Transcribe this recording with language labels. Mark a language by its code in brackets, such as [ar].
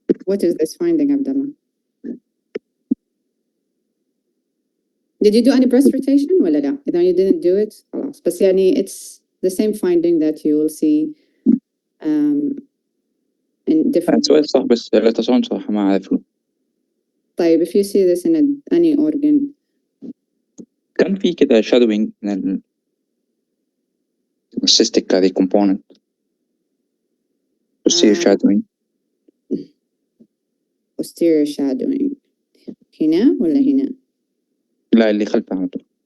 [en] What is this finding, Abdullah? Did you do any breast rotation ولا لا؟ إذا you didn't do it خلاص. بس يعني it's the same finding that you will see in different. [ar] سؤال صح بس الألتراساوند صراحة ما أعرفه. [en] طيب if you see this in any organ. [ar] كان في كده shadowing من السيستيك هذه component posterior shadowing. posterior shadowing هنا ولا هنا؟ لا اللي خلفها على طول.